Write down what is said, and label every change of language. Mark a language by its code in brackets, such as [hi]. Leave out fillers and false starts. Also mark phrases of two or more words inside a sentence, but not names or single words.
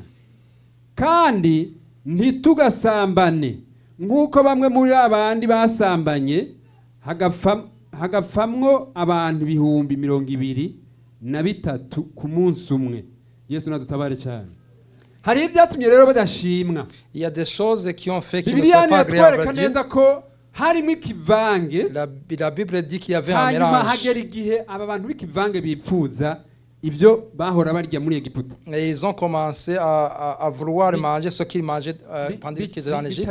[rn] Kandi ntitugasambane nkuko bamwe muri abandi basambanye, hagapfamwo abantu 223 ku munsi umwe. Yesu nadutabare cyane. Hari ibyatumye rero badashimwa. [fr] Il y a des choses qui ont fait qu'ils ne sont pas agréables à Dieu. La Bible dit qu'il y avait un mélange. Et ils ont commencé à vouloir manger ce qu'ils mangeaient pendant qu'ils étaient en Égypte.